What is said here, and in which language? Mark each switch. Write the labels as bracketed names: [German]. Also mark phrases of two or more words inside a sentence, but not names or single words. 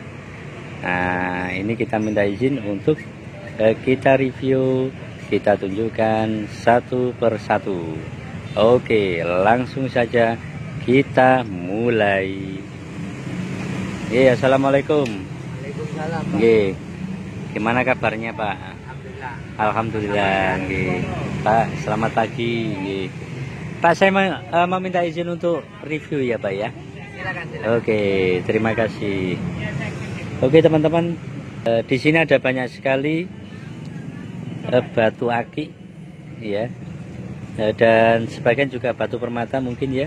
[Indonesian] Nah ini kita minta izin untuk kita review, kita tunjukkan satu persatu. Oke, langsung saja kita mulai. Iya, assalamualaikum. Waalaikumsalam, Pak. Nggih. Gimana kabarnya Pak? Alhamdulillah. Alhamdulillah. Nggih. Pak, selamat pagi. Nggih. Pak, saya meminta izin untuk review ya Pak ya. Silakan. Oke, terima kasih. Oke teman-teman, di sini ada banyak sekali batu akik ya, dan sebagian juga batu permata mungkin ya.